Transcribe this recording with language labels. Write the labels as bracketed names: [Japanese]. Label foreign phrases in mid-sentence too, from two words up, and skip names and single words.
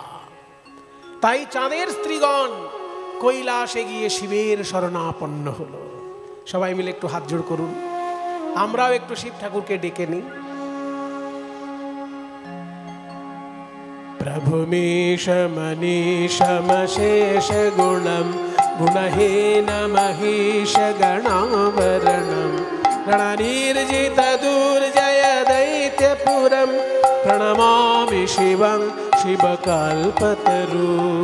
[Bangla] তাই চাঁদের স্ত্রীগণ কৈলাসে গিয়ে শিবের শরণাপন্ন হলো। সবাই মিলে একটু হাত জোড় করুন, আমরাও একটু শিব ঠাকুরকে ডেকে নিই। [Sanskrit] প্রভুमीश मनीषमशेष गुणं गुणहीन महिष गणावरणं रणनिर्जित दुर्जय दैत्यपुरं प्रणमामि शिवं शिवकल्पतरुं।